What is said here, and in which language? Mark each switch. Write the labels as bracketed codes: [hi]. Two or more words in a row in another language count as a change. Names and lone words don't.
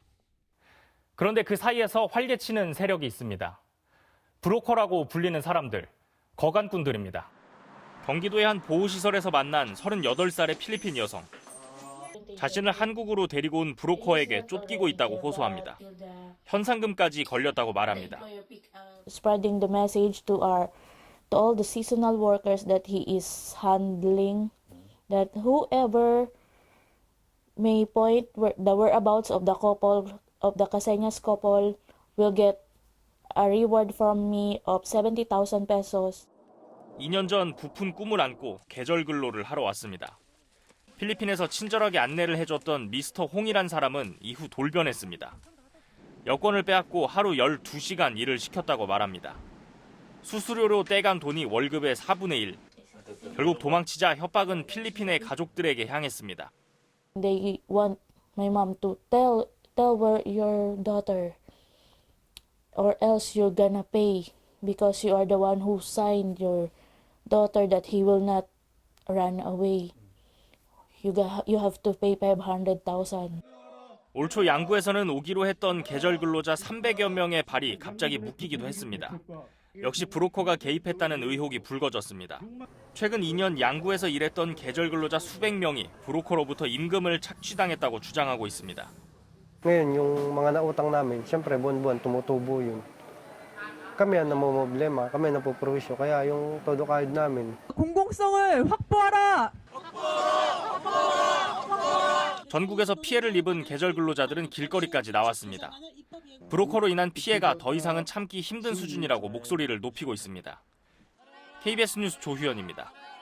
[ko] 그런데 그 사이에서 활개치는 세력이 있습니다. 브로커라고 불리는 사람들, 거간꾼들입니다. 경기도의 한 보호시설에서 만난 38살의 필리핀 여성. 자신을 한국으로 데리고 온 브로커에게 쫓기고 있다고 호소합니다. 현상금까지 걸렸다고 말합니다. [en] Spreading the message to all the seasonal workers that he is handling, that whoever may point the whereabouts of the couple, of the Caseñas couple, will get a reward from me of 70,000 pesos. [ko] 2년 전 부푼 꿈을 안고 계절 근로를 하러 왔습니다. 필리핀에서 친절하게 안내를 해줬던 미스터 홍이란 사람은 이후 돌변했습니다. 여권을 빼앗고 하루 12시간 일을 시켰다고 말합니다. 수수료로 떼간 돈이 월급의 4분의 1. 결국 도망치자 협박은 필리핀의 가족들에게 향했습니다. [en] They want my mom to tell where your daughter, or else you're gonna pay because you are the one who signed your daughter that he will not run away. You have to pay 500,000. [ko] 올 초 양구에서는 오기로 했던 계절 근로자 300여 명의 발이 갑자기 묶이기도 했습니다. 역시 브로커가 개입했다는 의혹이 불거졌습니다. 최근 2년 양구에서 일했던 계절 근로자 수백 명이 브로커로부터 임금을 착취당했다고 주장하고 있습니다. [tl] Ngayon yung mga nautang namin, siyempre buwan-buwan tumutubo yun. Kami ang namomroblema, kami ang napoprovisyo, kaya yung todo kahit namin. [ko] 공공성을 확보하라! 전국에서 피해를 입은 계절 근로자들은 길거리까지 나왔습니다. 브로커로 인한 피해가 더 이상은 참기 힘든 수준이라고 목소리를 높이고 있습니다. KBS 뉴스 조휴연입니다.